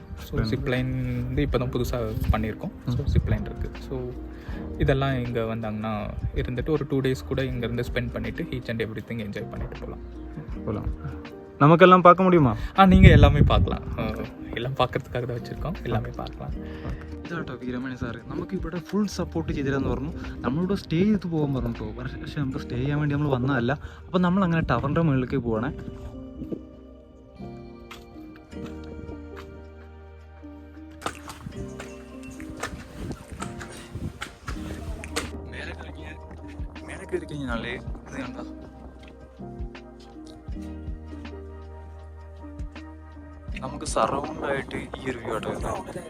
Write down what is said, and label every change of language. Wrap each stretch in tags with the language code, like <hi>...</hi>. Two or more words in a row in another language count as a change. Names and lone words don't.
<en>so zip line</en> <ta>வந்து இப்போ தான் புதுசாக பண்ணியிருக்கோம்.</ta> <en>so zip line</en> <ta>இருக்குது. ஸோ இதெல்லாம் இங்கே வந்தாங்கன்னா இருந்துட்டு ஒரு 2 days கூட இங்கேருந்து ஸ்பெண்ட் பண்ணிவிட்டு</ta> <en>each and every thing enjoy</en> <ta>பண்ணிட்டு போகலாம். நமக்கெல்லாம் பார்க்க முடியுமா? நீங்கள் எல்லாமே பார்க்கலாம். എല്ലാം பார்க்கறதுக்காக தான் வச்சுருக்கோம், எல்லாமே பார்க்கலாம்.</ta> <ml>ഇതാട്ടോ വീരമണി സാറ് നമുക്ക് ഇവിടെ</ml> <en>full support</en> <ml>ചെയ്തിരാന്ന് പറഞ്ഞു. നമ്മളിവിടെ സ്റ്റേ ചെയ്ത് പോകാൻ പറഞ്ഞു കേട്ടോ. പക്ഷേ നമുക്ക് സ്റ്റേ ചെയ്യാൻ വേണ്ടി നമ്മൾ വന്നതല്ല. അപ്പം നമ്മളങ്ങനെ ടവറിൻ്റെ മുകളിലേക്ക് പോവാണേ. മേലെ കയറി കഴിഞ്ഞാലേ ഇത് കണ്ട നമുക്ക് സറൗണ്ട് ആയിട്ട് ഈ ഒരു വ്യൂ ആട്ടോ വരുന്നത്.</ml>